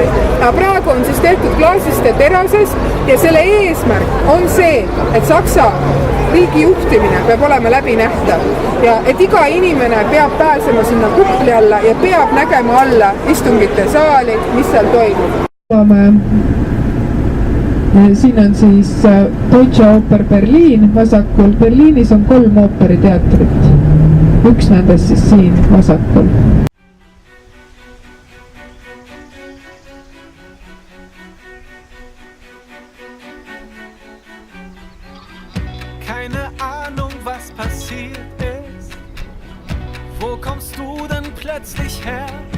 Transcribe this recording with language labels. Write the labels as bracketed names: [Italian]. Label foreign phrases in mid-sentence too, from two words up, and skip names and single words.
[Estonian] Ja praegu on siis tehtud klaasist ja terases ja selle eesmärk on see, et Saksa riigi juhtimine peab olema läbinähtav ja et iga inimene peab pääsema sinna kupli alla ja peab nägema alla istungite saali, mis seal toimub. Siin on siis Deutsche Oper Berliin vasakul. Berliinis on 3 ooperiteatrit. Üks nendest siis siin vasakul. [German] Keine Ahnung, was passiert ist. Wo kommst du denn plötzlich her?